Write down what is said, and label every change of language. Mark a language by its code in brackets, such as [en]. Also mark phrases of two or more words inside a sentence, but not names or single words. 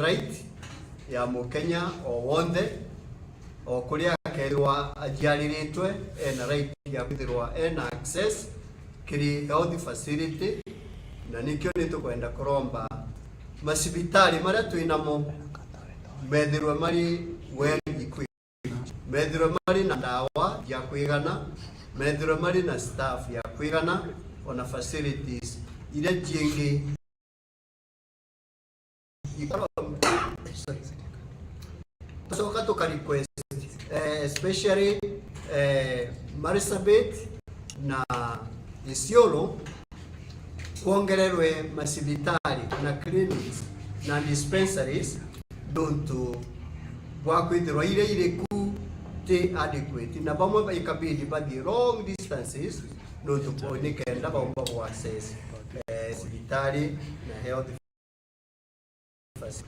[mer] right ya Mukenya o wothe o kuria akerwa ajiariritwe ena right ya kwithirwa ena access kiri [en] health facility [mer] na nikyo nitukwenda kuromba masibitari maria twinamo methirwe mari [en] well equipped, [mer] methirwe mari na dawa ya kwigana, methirwe mari na staff ya kwigana ona facilities ile jingi so kato ka request especially Marsabit na Isiolo kuongererwe masibitari na clinics na dispensaries nontu wakwithirwa ire iriku ti adequate na bamwe ikabidi bathi [en] long distances [mer] nontu ni kenda baumba ku access sibitari na [en] health facility.